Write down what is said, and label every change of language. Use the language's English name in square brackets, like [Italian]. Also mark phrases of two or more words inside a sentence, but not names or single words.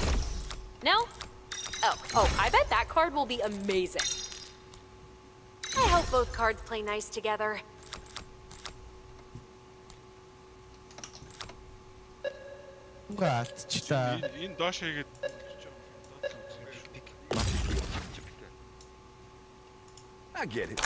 [English] No? Oh, I bet that card will be amazing. I hope both cards play nice together. [Mongolian] Уга алдчихлаа. Энэ доош хийгээд [English] I get it.